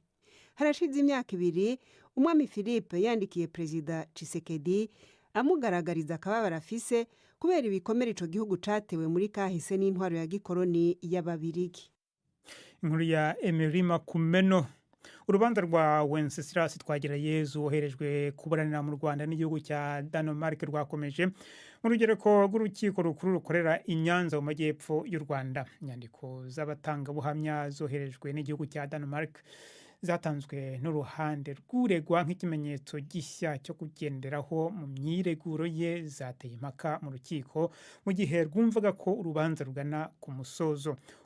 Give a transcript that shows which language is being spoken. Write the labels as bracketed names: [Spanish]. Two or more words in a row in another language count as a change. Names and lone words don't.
[Rundi] Harashize imyaka 2 umwami Philippe yandikiye Perezida Tshisekedi amugaragariza akababara afise kubera ibikomere ico gihugu catewe muri kahise n'intwaro ya gikoloni y'Ababirigi. Inkuru ya Emery Makumeno. [Kinyarwanda] Urubanza rwa Wenceslas Twagirayezu woherejwe kuburanira mu Rwanda n'igihugu cya Denmark rwakomeje mu rugereko rw'urukiko rukuru rukorera i Nyanza mu majyepfo y'u Rwanda. Inyandiko z'abatanga buhamya zoherejwe n'igihugu cya Denmark zatanzwe n'uruhande rw'uregwa nk'ikimenyetso gishya cyo kugenderaho mu myireguro ye zateye impaka mu rukiko mu gihe rwumvaga ko urubanza rugana ku musozo.